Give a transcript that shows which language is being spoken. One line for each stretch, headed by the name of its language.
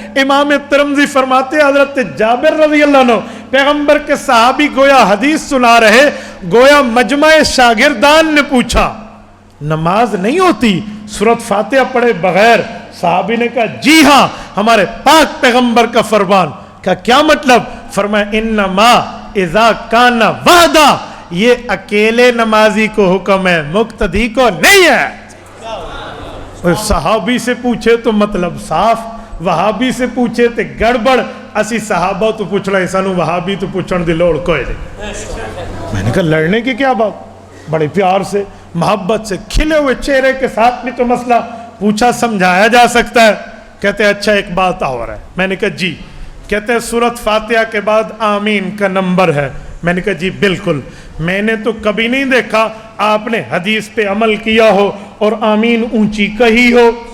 Urdu: امام ترمذی فرماتے ہیں حضرت جابر رضی اللہ عنہ پیغمبر کے صحابی گویا حدیث سنا رہے، گویا مجمع شاگردان نے پوچھا نماز نہیں ہوتی سورۃ فاتحہ پڑھے بغیر؟ صحابی نے کہا جی ہاں، ہمارے پاک پیغمبر کا فرمان. کہا کیا مطلب؟ فرمایا
Arabic: انما اذا کان وحدہ،
Urdu: یہ اکیلے نمازی کو حکم ہے، مقتدی کو نہیں ہے. صحابی سے پوچھے تو مطلب صاف، وہابی سے پوچھے تو گڑبڑ.
Punjabi: اسی صحابہ تو پوچھ رہے سانو وہابی تو پوچھن دی لوڑ کوئی نہیں.
Urdu: میں نے کہا لڑنے کی کیا بات، بڑے پیار سے محبت سے کھلے ہوئے چہرے کے ساتھ بھی تو مسئلہ پوچھا سمجھایا جا سکتا ہے. کہتے اچھا ایک بات اور ہے. میں نے کہا جی. کہتے سورۃ فاتحہ کے بعد آمین کا نمبر ہے. میں نے کہا جی بالکل، میں نے تو کبھی نہیں دیکھا آپ نے حدیث پہ عمل کیا ہو اور آمین اونچی کہی ہو.